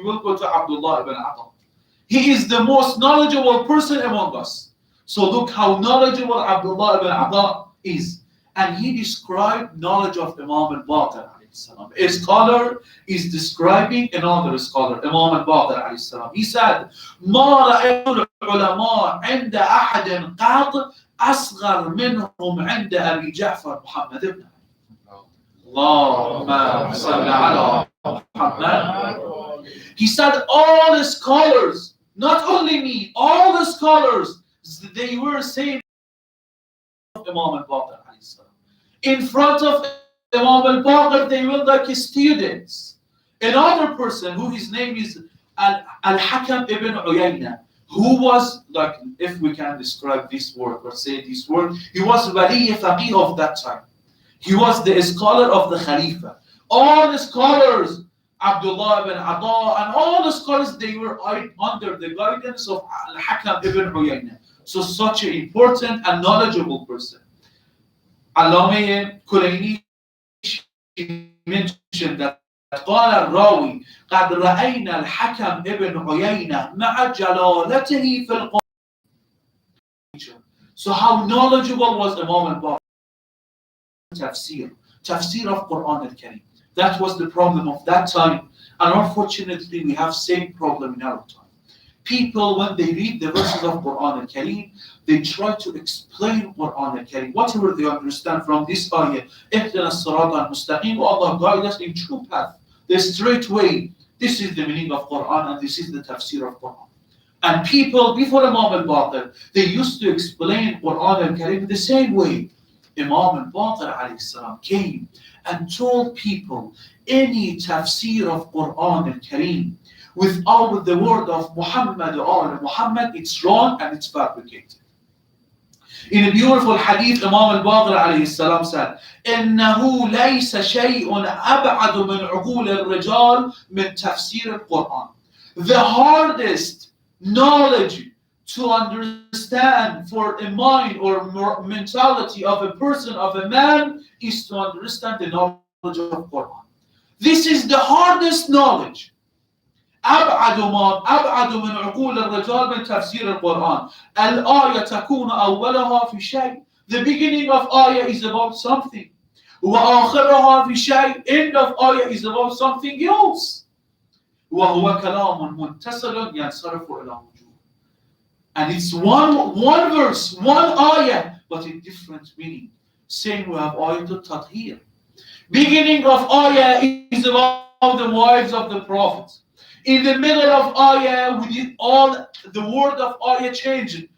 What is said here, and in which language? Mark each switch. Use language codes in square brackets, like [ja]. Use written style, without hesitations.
[en] We will go to Abdullah ibn Ada. He is the most knowledgeable person among us. So look how knowledgeable Abdullah ibn Ada is. And he described knowledge of Imam al-Baqir. A scholar is describing another scholar, Imam al-Baqir. He said, [ar] ما رأيت العلماء عند أحد قط أصغر منهم عند أبي جعفر محمد بن اللهم صل على محمد. [en] He said all the scholars, not only me, all the scholars, they were saying Imam al-Baqir. In front of Imam al-Baqir, they were like students. Another person who his name is Al-Hakam ibn Uyayna, who was, like, if we can describe this word or say this word, he was Wali Faqih of that time. He was the scholar of the Khalifa. All the scholars, Abdullah ibn Ata, and all the scholars, they were under the guidance of Al-Hakam ibn Uyayna. So such an important and knowledgeable person. Allame Kulaini mentioned that [ar] قال الراوي قد رأينا الحكم ابن عيينة مع جلالته في القرآن. [en] So how knowledgeable was Imam al-Baqir? Tafsir of Quran al-Karim. That was the problem of that time, and unfortunately we have same problem in our time. People, when they read the verses of Quran al-Karim, they try to explain Quran al-Karim, whatever they understand from this ayah. [ar] اهدنا الصراط المستقيم, [en] Allah guide us in true path, the straight way. This is the meaning of Quran, and this is the tafsir of Quran. And people before Imam al-Baqir, they used to explain Quran al-Karim the same way. Imam al-Baqir alayhi salam came and told people any tafsir of Quran al-Karim without the word of Muhammad or Muhammad, it's wrong and it's fabricated. In a beautiful hadith, Imam al-Baqir alayhi salam said, [ar] إِنَّهُ لَيْسَ شَيْءٌ أَبْعَدُ مِنْ عُقُولِ الرِّجَالِ مِنْ تَفْسِيرِ الْقُرْآنِ. [en] The hardest knowledge to understand for a mind or mentality of a person, of a man, is to understand the knowledge of Quran. This is the hardest knowledge. [ar] أبعد من عقول الرجال من تفسير القرآن. الآية تكون أولها في شيء. [en] The beginning of ayah is about something. [ar] وآخرها في شيء. [en] End of ayah is about something else. [ar] وهو كلام متصل ينصرف إلى وجوه. [en] And it's one verse, one ayah, but a different meaning. Same we have ayah al-Tathir. Beginning of ayah is about the wives of the prophets. In the middle of ayah, we did all the word of ayah changed.